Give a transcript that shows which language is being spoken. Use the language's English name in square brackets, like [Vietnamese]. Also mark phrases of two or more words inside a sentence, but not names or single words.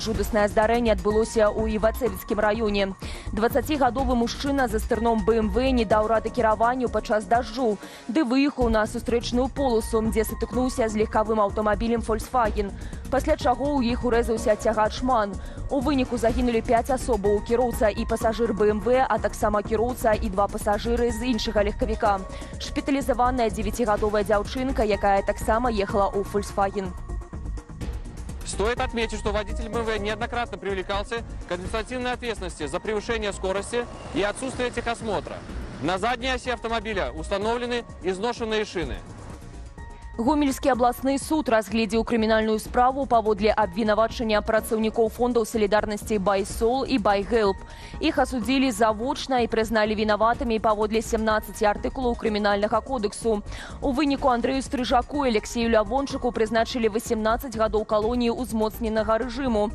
[Belarusian] Жудасное здарэнне адбылося ў Івацевіцкім раёне. 20-гадовы мужчына за стырном БМВ не даў рады кіраванню падчас дажджу, ды выехаў на сустрэчную полосу, дзе сутыкнуўся з легкавым аўтамабілем «Фольксваген», пасля чаго ў іх урэзаўся цягач «Ман». У выніку загінулі 5 асобаў, кіроўца і пасажыр БМВ, а таксама кіроўца і 2 пасажыры з іншага легкавіка. Шпіталізаваная 9-гадовая дзяўчынка, якая таксама ехала ў «Фольксваген». [Russian] Стоит отметить, что водитель БМВ неоднократно привлекался к административной ответственности за превышение скорости и отсутствие техосмотра. На задней оси автомобиля установлены изношенные шины. [Belarusian] Гомельскі абласны суд разгледзеў крымінальную справу паводле абвінавачання працаўнікоў фондаў салідарнасці «Байсол» і «Байгэлп». Іх асудзілі завочна і прызналі вінаватымі паводле 17 артыкулаў крымінальнага кодексу. У выніку Андрэю Стрыжаку і Алексею Лявончыку прызначылі 18 гадоў калоніі ўзмоцненага рэжыму.